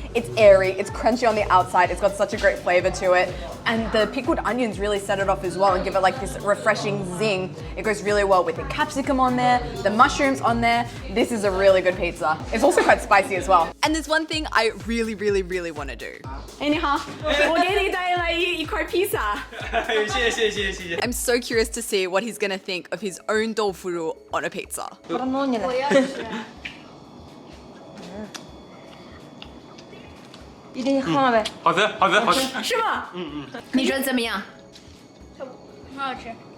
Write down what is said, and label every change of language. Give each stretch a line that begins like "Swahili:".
English: It's airy, it's crunchy on the outside, it's got such a great flavor to it. And the pickled onions really set it off as well and give it like this refreshing zing. It goes really well with the capsicum on there, the mushrooms on there. This is a really good pizza. It's also quite spicy as well. And there's one thing I really, really, really want to do.
Chinese: 你好，我给你带来一块 pizza. 谢谢。
English: I'm so curious to see what he's gonna think of his own tofu on a pizza.
Chinese: 一定喝了呗。好吃，好吃，好吃。是吗？你觉得怎么样？很好吃。